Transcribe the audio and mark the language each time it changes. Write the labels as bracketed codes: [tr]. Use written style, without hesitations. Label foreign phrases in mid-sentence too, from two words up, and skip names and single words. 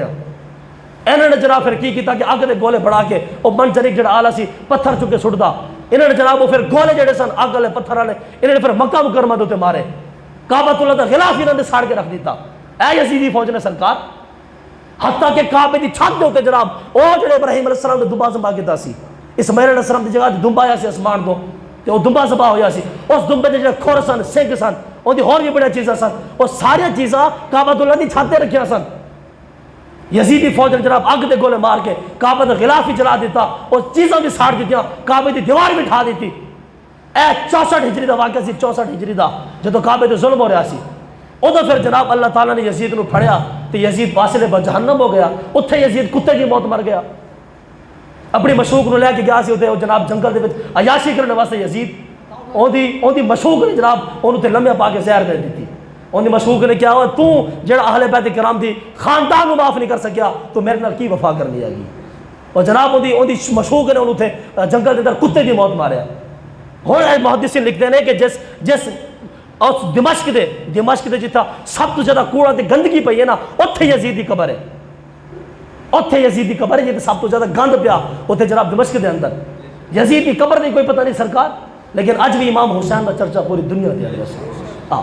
[pa] انہوں نے جناب پھر کی کیتا کہ اگ دے گولے بڑھا کے وہ منجنیق جڑا آلہ سی پتھر چکے سٹدا، انہوں نے جناب وہ پھر گولے جڑے سن اگ والے پتھر والے انہوں نے پھر مکہ مکرمہ دے مارے، کعبۃ اللہ دا غلاف انہوں نے ساڑ کے رکھ دیتا۔ اے یزیدی فوج نے سرکار حتیٰ کہ کعبے دی چھت دے اوتے جناب او جڑے ابراہیم علیہ السلام نے دمبا ذبح کیتا سی، اسماعیل علیہ السلام دی جگہ دمبا آیا سی اسمان تو تے او دمبا ذبح ہویا سی، اس دمبے دے جڑے کھور سن، سنگ سن، اون دی ہور بھی بڑی چیزاں سن، او ساری چیزاں کعبۃ اللہ دی چھت تے رکھیاں سن۔ یزیدی فوج نے جناب اگ دے گولے مار کے کعبہ دا غلاف ہی جلا دیتا، اور چیزاں بھی ساڑ دیتیاں، کعبے دی دیوار بھی ٹھا دیتی۔ اے 64 ہجری دا واقعہ سی، 64 ہجری دا جدو کعبے تے ظلم ہو رہا سی، ادھر پھر جناب اللہ تعالیٰ نے یزید نو پھڑیا تو یزید واصل جہنم ہو گیا، اتھے [ur] یزید کتے کی موت مر گیا۔ [pa] اپنی مشوق نو لے کے گیا سی اتھے جناب جنگل دے وچ عیاشی کرنے واسطے یزید اون دی مشوق نے جناب اونوں تے لمحے پا کے زہر دے دیتی۔ اون دی مشوق نے کیا ہوا، تو جڑا اہل بیت کرام دی خاندان نو معاف نہیں کر سکیا تو میرے نال کی وفا کرنی ہے گی، اور جناب اون دی مشوق نے اونوں تے جنگل دے اندر کتے دی موت ماریا۔ [ur] ہن محدثین لکھتے ہیں کہ [pa] جس اور دمشق دے جتھا سب تو زیادہ کوڑا تے گندگی پئی ہے نا، اتھے یزید دی قبر ہے، اتھے یزید دی قبر ہے جتھے سب تو زیادہ گند پیا، اتھے جناب دمشق دے اندر یزید دی قبر دی کوئی پتہ نہیں سرکار، لیکن اج بھی امام حسین دا چرچا پوری دنیا دے اندر۔